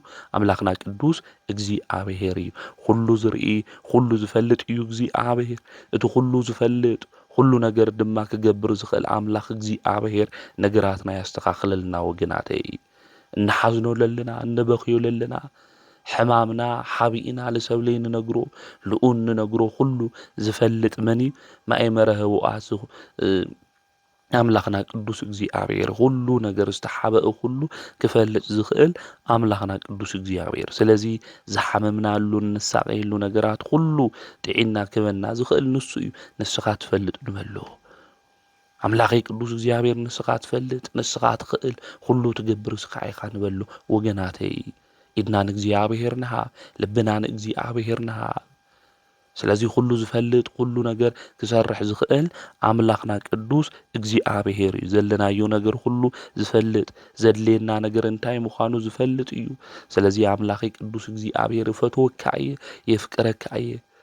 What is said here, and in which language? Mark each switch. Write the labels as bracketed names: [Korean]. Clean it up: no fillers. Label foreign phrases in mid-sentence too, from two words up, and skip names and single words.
[Tigrinya] ኣምላኽና ቅዱስ እግዚአብሔር እዩ። ሁሉ ዝርኢ ሁሉ ዝፈልጥ እዩ እግዚአብሔር። እቲ ሁሉ ዝፈልጥ ሁሉ ነገር ድማ ክገብር ዝኽእል ኣምላኽ እግዚአብሔር ነገራትና ያስተኻኽለልና ወገናተይ። እናሓዝኖ ለለና እንበኽዮ ለለና ሕማምና ሓቢእና ልሰብለይ ንነግሮ ልኡ ንነግሮ ሁሉ ዝፈልጥ መን እዩ? ማእመረ ህቡኣት ኣምላኽና ቅዱስ እግዚአብሔር ሁሉ ነገር ዝተሓበአ ሁሉ ክፈልጥ ዝኽእል ኣምላኽና ቅዱስ እግዚአብሔር። ስለዚ ዝሓመምናሉ ንሳቀየሉ ነገራት ሁሉ ጥዒና ክበና ዝኽእል ንሱ እዩ። ንስኻ ትፈልጥ ንበሎ ኣምላኸይ ቅዱስ እግዚአብሔር ንስኻ ትፈልጥ፣ ንስኻ ትኽእል፣ ሁሉ ትገብር እስኻ ኢኻ ንበሎ ወገናተይ። ኢድና ንእግዚአብሔር ንሃብ፣ ልብና ንእግዚአብሔር ንሃብ። ስለዚ ሁሉ ዝፈልጥ ሁሉ ነገር ክሰርሕ ዝኽእል ኣምላኽና ቅዱስ እግዚአብሔር እዩ። ዘለናዮ ነገር ሁሉ ዝፈልጥ ዘድልየና ነገር እንታይ ምዃኑ ዝፈልጥ እዩ። ስለዚ ኣምላኸይ ቅዱስ እግዚአብሔር ፈትወካ እየ፣ የፍቅረካ እየ።